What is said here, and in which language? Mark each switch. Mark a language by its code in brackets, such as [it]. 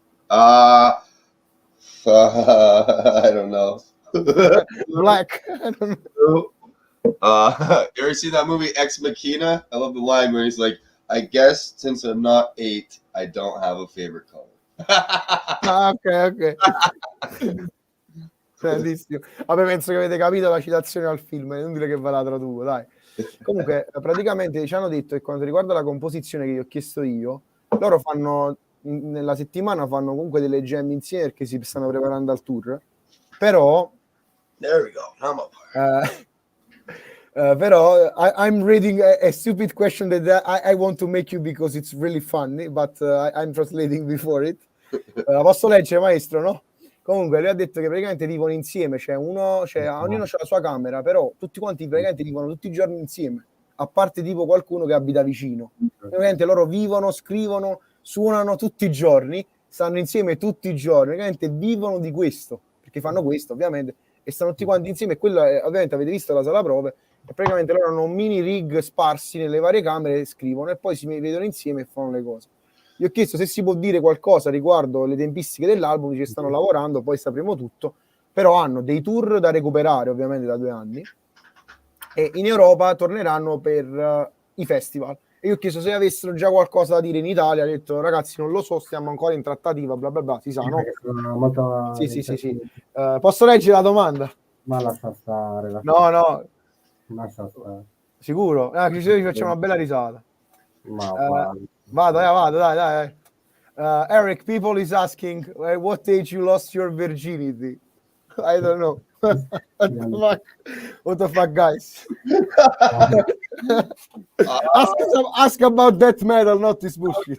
[en] I don't know. Black. I don't know. You ever see that movie Ex Machina? I love the line where he's like, I guess since I'm not 8, I don't have a favorite color. Ok. [it] Bellissimo. Vabbè, penso che avete capito la citazione al film, è inutile che ve la traduco, dai. Comunque, praticamente ci hanno detto che quanto riguarda la composizione che gli ho chiesto io, loro fanno, nella settimana fanno comunque delle jam insieme perché si stanno preparando al tour, però... [en] There we go. I'm up. Però I'm reading a stupid question that I want to make you because it's really funny, but I'm translating before it. [it] La posso leggere, maestro, no? Comunque lui ha detto che praticamente vivono insieme, ognuno ha la sua camera, però tutti quanti praticamente vivono tutti i giorni insieme, a parte tipo qualcuno che abita vicino. Praticamente loro vivono, scrivono, suonano tutti i giorni, stanno insieme tutti i giorni, praticamente vivono di questo, perché fanno questo ovviamente, e stanno tutti quanti insieme, e quello è, ovviamente avete visto la sala prove, e praticamente loro hanno un mini rig sparsi nelle varie camere, scrivono e poi si vedono insieme e fanno le cose. Gli ho chiesto se si può dire qualcosa riguardo le tempistiche dell'album, ci stanno lavorando, poi sapremo tutto, però hanno dei tour da recuperare ovviamente da 2 anni e in Europa torneranno per i festival. E io ho chiesto se avessero già qualcosa da dire in Italia, ha detto ragazzi non lo so, stiamo ancora in trattativa, bla bla bla, si sa, no? Sì. Posso leggere la domanda? Ma lascia stare. No. Lascia stare. Sicuro? Ci facciamo una bella risata. Ma vado, dai. [en] Eric, people is asking what age you lost your virginity. I don't know. What the fuck, guys? Ask about death metal, not this bullshit.